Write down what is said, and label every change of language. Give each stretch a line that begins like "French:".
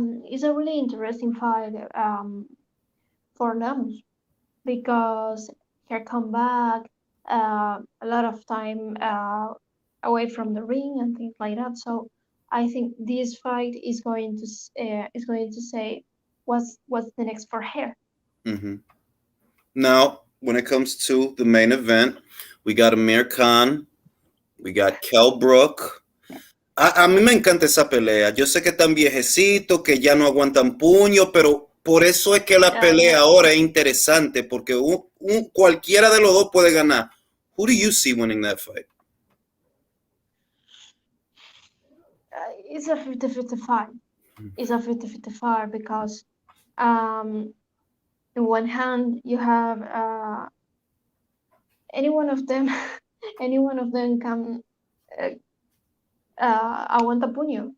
English: It's a really interesting fight for Namus because her comeback, a lot of time away from the ring and things like that. So I think this fight is going to say what's the next for her. Mm-hmm. Now, when it comes to the main event, we got Amir Khan, we got Kell Brook.
Spanish: A mí me encanta esa pelea. Yo sé que están viejecitos, que ya no aguantan puño, pero por eso es que la pelea ahora es interesante, porque cualquiera de los dos puede ganar.
English: Who do you see winning that fight? It's a 50-50 fight. It's a 50-50 fight because in one hand you have any one of them any one of them can
Spanish: aguanta puño.